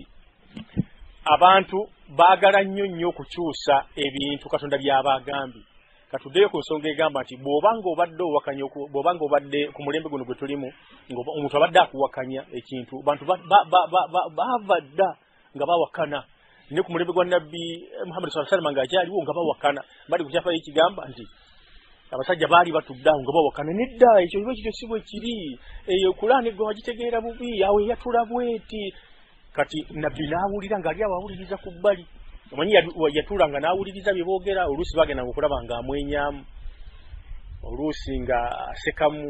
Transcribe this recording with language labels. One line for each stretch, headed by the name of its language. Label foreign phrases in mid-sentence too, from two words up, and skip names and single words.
Ganda: abantu baagala nnyo okukyusa ebintu Katonda by'abagambye katuddeyo ku nsonga egamba nti bw'obanga obadde ku mulembe guno gwe tulimu omuntu abadde akuwakanya ekintu bantu baava dda nga bawakana ne ku mulembe gwa Nabbi Muhammad
Arabic: صلى الله عليه وسلم
Ganda: ng'akyaliwo nga bawakana bali ku kyafayo ekigamba nti abasajja baali batuddawo nga bawakana nedda ekyo biba kityo si bwe kiri eyo Kulaani gwe wagitegeera bubi awo eyatula bweti kati Nabbi n'awulira ng'ali awo awuliriza ku bbali omanyi yatulanga n'awuliriza bye boogera oluusi bagenda okulaba ng'amwenyamu oluusi nga asekamu